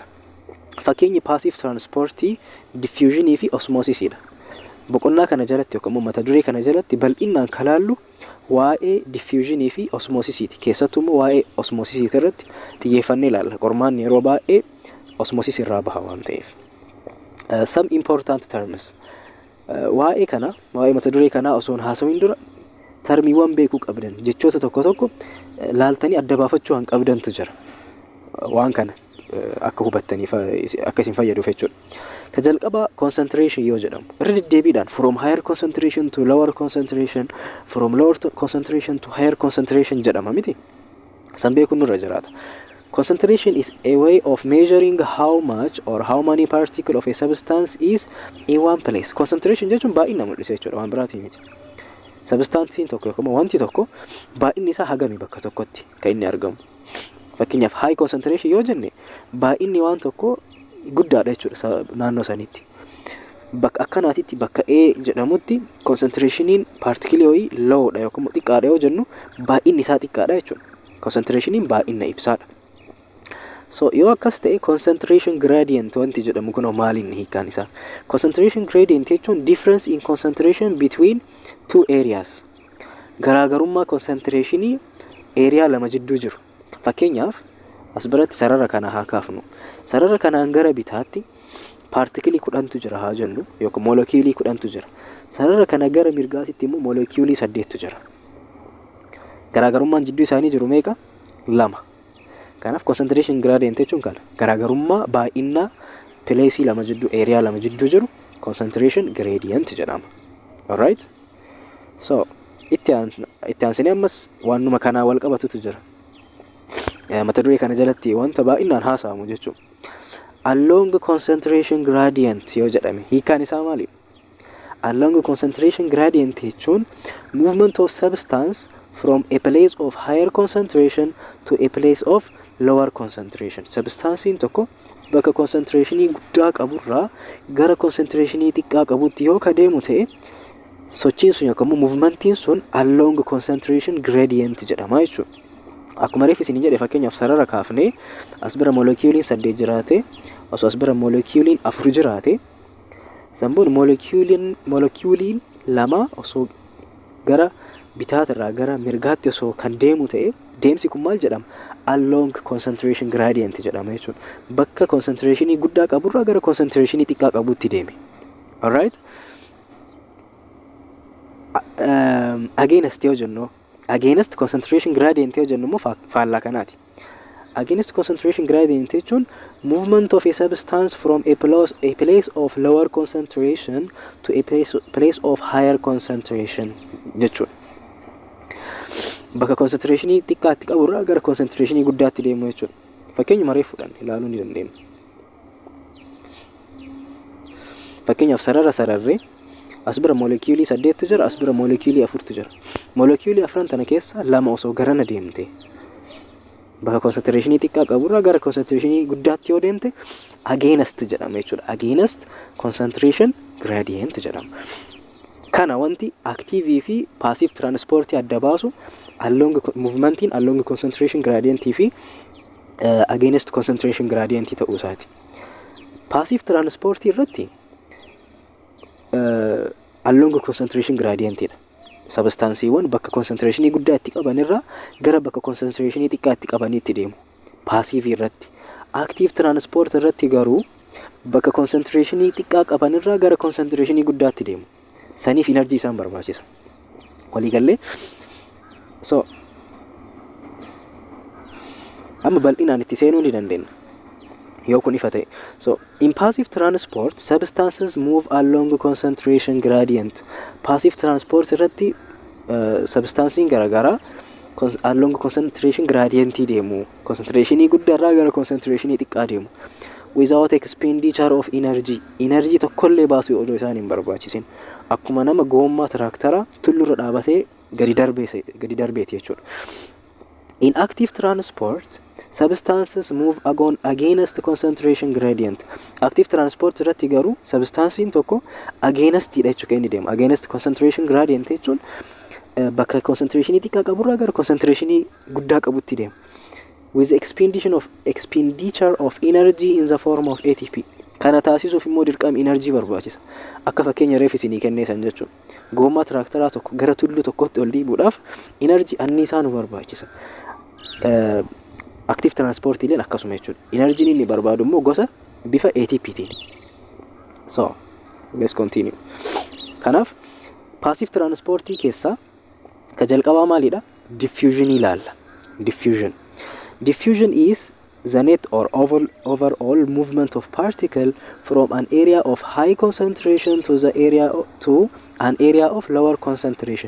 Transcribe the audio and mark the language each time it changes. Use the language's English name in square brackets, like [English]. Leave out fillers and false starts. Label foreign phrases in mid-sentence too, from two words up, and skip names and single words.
[Oromo] Fakkeenyi [English] passive transportii [Oromo] diffusionii fi osmosisidha. Boqonnaa kana jalatti yookaan mata duree kana jalatti bal'inaan ka laallu waa'ee diffusionii fi osmosisiiti. Keessattuu immoo waa'ee osmosisiiti irratti xiyyeeffannee ilaalla. Qormaanni yeroo baay'ee osmosis irraa baha waan ta'eef. [English] Some important terms. [Oromo] Waa'ee kana, waa'ee mata duree kana osoo hin haasawin dura termiiwwan beekuu qabdan. Jechoota tokko tokko laaltanii adda baafachuu han qabdantu jira. Waan kana akka hubattaniif akka isin fayyaduuf jechuudha. Ka jalqaba concentration yoo jedhamu. Irra deddeebiidhaan [English] from higher concentration to lower concentration, from lower concentration to higher concentration [Oromo] jedhama miti. San beekuun nurra jiraata. [English] Concentration is a way of measuring how much or how many particles of a substance is in one place. [Oromo] Concentration jechuun baay'ina mul'isa jechuudha waan biraatii miti. Substancein tokko yookaan wanti tokko baay'inni isaa hagami bakka tokkotti kan inni argamu. Fakkeenyaaf high concentration yoo jenne baay'inni waan tokko guddaadha jechuudha naannoo sanitti. bakka akkanaatitti bakka A jedhamutti concentrationiin particle low dha yookaan xiqqaadha yoo jennu baay'inni isaa xiqqaadha jechuudha. Concentrationiin baay'ina ibsaadha. So yoo akkas ta'e [English] concentration gradient [Oromo] wanti jedhamu kun maaliin hiikaan isaa? [English] Concentration gradient jechuun difference in concentration between two areas. [Oromo] Garaagarummaa concentrationii area lama jidduu jiru. Fakkeenyaaf as biratti sarara kana haa kaafnu. Sarara kanaan gara bitaatti particle 10tu jira haa jennu yookaan molecule 10tu jira. Sarara kana gara mirgaatitti immoo molecule 8tu jira. Garaagarummaan jidduu isaanii jiru meeqa? 2. Kanaaf [English] concentration gradient [Oromo] jechuun kana. Garaagarummaa baay'ina place lama jidduu area lama jidduu jiru [English] concentration gradient [Oromo] jedhama. Alright? So itti aansanii ammas waanuma kanaa wal qabatutu jira. Mata duree kana jalatti wanta baay'inaan haasa'amu jechuudha. [English] Along concentration gradient [Oromo] yoo jedhame hiikaan isaa maali? [English] Along concentration gradient jechuun movement of substance from a place of higher concentration to a place of lower concentration. [Oromo] Substancein tokko bakka concentrationii guddaa qaburraa gara concentrationii xiqqaa qabutti yoo kadeemu ta'e sochiin sun yookaan movementiin sun [English] along concentration gradient [Oromo] jedhama jechuudha. Akkuma reef isin jedhe fakkeenyaaf sarara kaafnee as bira moleculein 8 jiraate osoo as bira moleculein 4 jiraate samboon moleculein 2 osoo gara bitaatirraa gara mirgaatti osoo kan deemu ta'e deemsi kun maal jedhama? [English] Along concentration gradient [Oromo] jedhama jechuudha. Bakka concentrationii guddaa qaburraa gara concentrationii xiqqaa qabutti deeme. [English] Alright? Against [Oromo] yoo jennu [English] against concentration gradient [Oromo] yoo jennu immoo faallaa kanaati. [English] Against concentration gradient jechuun movement of a substance from a place of lower concentration to a place of higher concentration jechuudha. [Oromo] Bakka concentrationii xiqqaatti qaburraa gara concentrationii guddaatti deemu jechuudha. Fakkeenyuma reef fudhan ilaaluu ni dandeenya. Fakkeenyaaf sararree as bira molecule 8tu jira, as bira molecule 4tu jira. Molecule 4 tana keessa 2 osoo garana deemte bakka concentrationii xiqqaa qaburraa gara concentrationii guddaatti yoo deemte against jedhama jechuudha. [English] Against concentration gradient [Oromo] jedhama. Kana wanti active fi [English] passive transport [Oromo] adda baasu [English] along movementiin along concentration gradient [Oromo] fi [English] against concentration gradient [Oromo] ta'uu isaati. [English] Passive transport [Oromo] irratti [English] along concentration gradient [Oromo] dha. Substanceewwan bakka concentrationii guddaa itti qaban irraa gara bakka concentrationii xiqqaa itti qabaniitti deemu. Passive irratti. [English] Active transport [Oromo] irratti garuu bakka concentrationii xiqqaa qaban irraa gara concentrationii guddaatti deemu. Saniif energy isaan barbaachisa. Walii galee so amma bal'inaan itti seenuu ni dandeenya. Yoo kun ifa ta'e. [English] So in passive transport substances move along concentration gradient. Passive transport [Oromo] irratti substancein garagaraa [English] along concentration gradient [Oromo] deemu. Concentrationii guddaarraa gara concentrationii xiqqaa deemu. [English] Without expenditure of energy. [Oromo] Energy tokkollee baasuu odoo isaan hin barbaachisin. Akkuma nama goommaa tiraaktaraa tullurra dhaabatee gadi darbeeti jechuudha. [English] In active transport substances move against concentration gradient. Active transport [Oromo] irratti garuu substancein tokko against dha jechuudha inni deema. [English] Against concentration gradient [Oromo] jechuun bakka concentrationii xiqqaa qaburraa gara concentrationii guddaa qabutti deema. [English] With expenditure of energy in the form of ATP. [Oromo] Kana taasisuuf immoo dirqama energy barbaachisa. Akka fakkeenya reef isinii kenneessan jechuudha. Goommaa tiraaktaraa tokko gara tulluu tokkotti ol dhiibuudhaaf energy anniisaa nu barbaachisa. [English] Active transport [Oromo] illee akkasuma jechuudha. Energy inni barbaadu immoo gosa bifa ATPtiin. [English] So, let's continue. [Oromo] Kanaaf [English] passive transport [Oromo] keessaa ka jalqabaa maalidha? Diffusion ilaalla. [English] Diffusion is the net or overall movement of particle from an area of high concentration to an area of lower concentration.